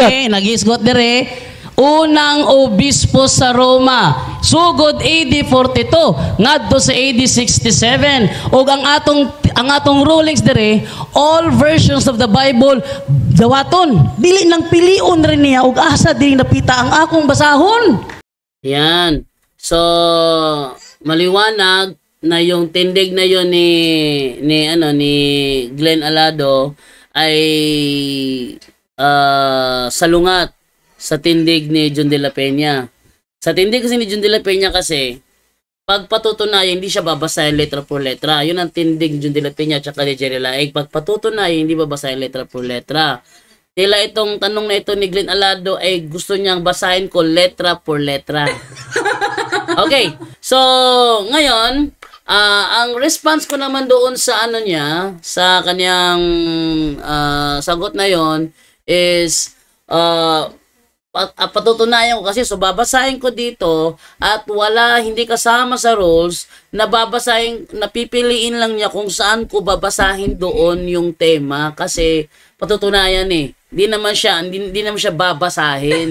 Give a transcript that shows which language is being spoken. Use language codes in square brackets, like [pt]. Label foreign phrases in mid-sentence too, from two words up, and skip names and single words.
[ceb] Okay, nagisgot dire. Unang obispo sa Roma. Sugod AD 42, ngadto sa AD 67. Ug ang atong rulings dire, [en] all versions of the Bible dawaton. [ceb] Dili nang pilion rin niya ug asa dili napita ang akong basahon. [tl] Yan. So, maliwanag na yung tindig na yon ni Glenn Alado ay salungat sa tindig ni John de la Peña. Sa tindig kasi ni John de la Peña kasi, pag patutunayan, hindi siya babasahin [es] letra por letra. [tl] Yun ang tindig ni John de la Peña at ni Jerry Laig. Pag patutunayan, hindi babasahin [es] letra por letra. [tl] Tila itong tanong na ito ni Glenn Alado ay gusto niyang basahin ko [es] letra por letra. [tl] Okay, so ngayon, ang response ko naman doon sa ano niya, sa kanyang sagot na yon is patutunayan ko kasi, so babasahin ko dito at hindi kasama sa rules na babasahin, napipiliin lang niya kung saan ko babasahin doon yung tema kasi patutunayan Hindi naman siya babasahin.